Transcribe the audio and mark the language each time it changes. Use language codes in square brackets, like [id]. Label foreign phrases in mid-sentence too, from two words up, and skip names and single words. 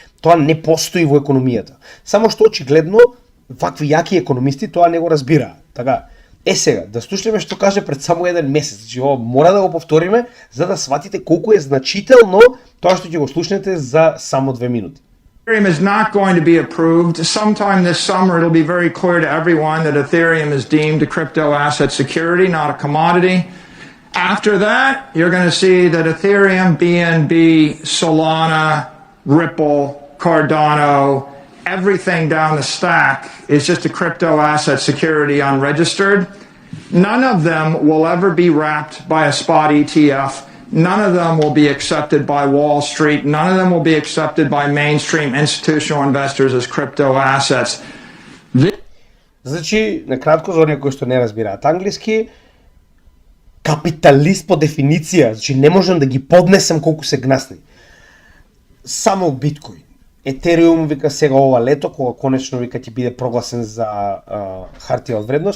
[mk] Тоа не постои во економијата. Само што очигледно вакви јаки економисти тоа не го разбираат. Така. Сега, да слушнеме што каже пред само еден месец. Значи, ова мора да го повториме за да сватите колку е значително тоа што ќе го слушнете за само 2 минути. [en] Ethereum is not going to be approved. Sometime this summer, it'll be very clear to everyone that Ethereum is deemed a crypto asset security, not a commodity. After that, you're going to see that Ethereum, BNB, Solana, Ripple, Cardano, everything down the stack is just a crypto asset security unregistered. None of them will ever be wrapped by a spot ETF. None of them will be accepted by Wall Street. None of them will be accepted by mainstream institutional investors as crypto assets. [mk] Значи, накратко, за оние кои што не разбираат англиски, капиталист по дефиниција, значи не можам да ги поднесам колку се гнасни. Само биткоин. Етериум вика сега ова лето, кога конечно вика ќе биде прогласен за хартија од вредност.